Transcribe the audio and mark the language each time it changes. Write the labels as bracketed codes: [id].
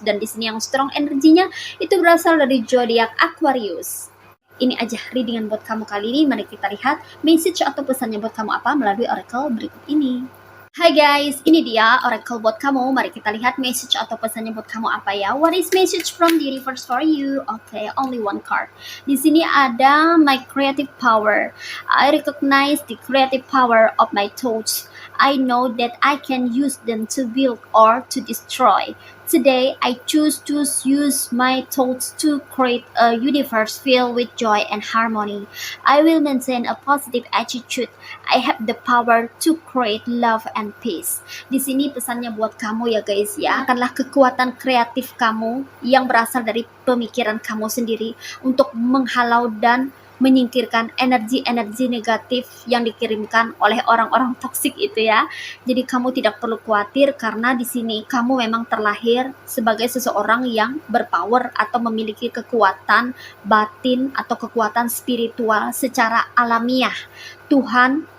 [id] Dan di sini yang strong energinya itu berasal dari zodiak Aquarius. Ini aja readingan buat kamu kali ini. Mari kita lihat message atau pesannya buat kamu apa melalui oracle berikut ini. Hai guys, ini dia oracle buat kamu. Mari kita lihat message atau pesannya buat kamu apa ya. [en] What is message from the universe for you? Okay, only one card. [id] Di sini ada [en] my creative power. I recognize the creative power of my thoughts. I know that I can use them to build or to destroy. Today, I choose to use my thoughts to create a universe filled with joy and harmony. I will maintain a positive attitude. I have the power to create love and peace. [id] Di sini pesannya buat kamu ya guys ya. Adalah kekuatan kreatif kamu yang berasal dari pemikiran kamu sendiri untuk menghalau dan menyingkirkan energi-energi negatif yang dikirimkan oleh orang-orang toksik itu ya. Jadi kamu tidak perlu khawatir, karena di sini kamu memang terlahir sebagai seseorang yang berpower atau memiliki kekuatan batin atau kekuatan spiritual secara alamiah. Tuhan